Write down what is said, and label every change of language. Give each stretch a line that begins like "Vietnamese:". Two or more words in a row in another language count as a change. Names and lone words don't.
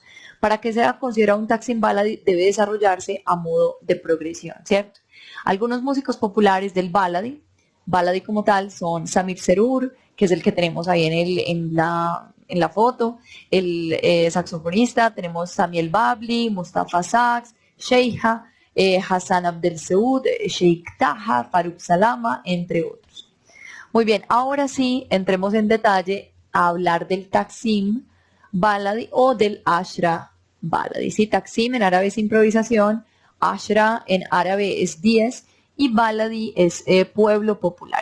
Spanish: Para que sea considerado un Taksim Baladi debe desarrollarse a modo de progresión, ¿cierto? Algunos músicos populares del Baladi como tal son Samir Serur, que es el que tenemos ahí en la foto, el saxofonista, tenemos Samuel Babli, Mustafa Saks, Sheikha, Hassan Abdel Seud, Sheikh Taha, Faruk Salama, entre otros. Muy bien, ahora sí, entremos en detalle a hablar del Taksim Baladi o del Ashra Baladi. Sí, Taksim en árabe es improvisación, Ashra en árabe es 10 y Baladi es pueblo popular.